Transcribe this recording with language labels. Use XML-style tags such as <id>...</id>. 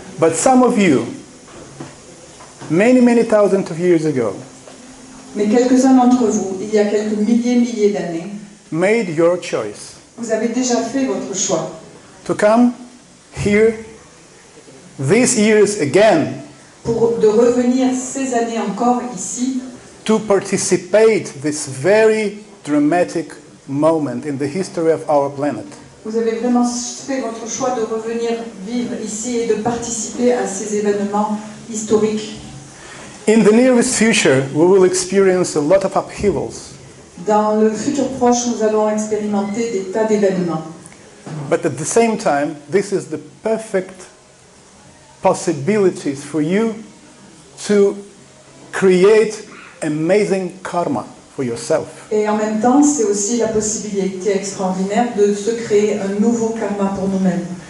<en>but some of you, many thousands of years ago,</en> <fr>Mais quelques-uns d'entre vous, il y a quelques milliers d'années,</fr> <en>made your choice</en> <fr>vous avez déjà fait votre choix</fr> <en>to come here these years again</en> <fr>de revenir ces années encore ici,</fr> <en>to participate this very dramatic moment in the history of our planet.</en> <fr>vous avez vraiment fait votre choix de revenir vivre ici et de participer à ces événements historiques.</fr> <en>In the nearest future, we will experience a lot of upheavals,</en> <fr>Dans le futur proche, nous allons expérimenter des tas d'événements.</fr> <en>but at the same time, this is the perfect possibilities for you to create amazing karma for yourself.</en> <fr>Et en même temps, c'est aussi la possibilité extraordinaire de se créer un nouveau karma pour nous-mêmes.</fr>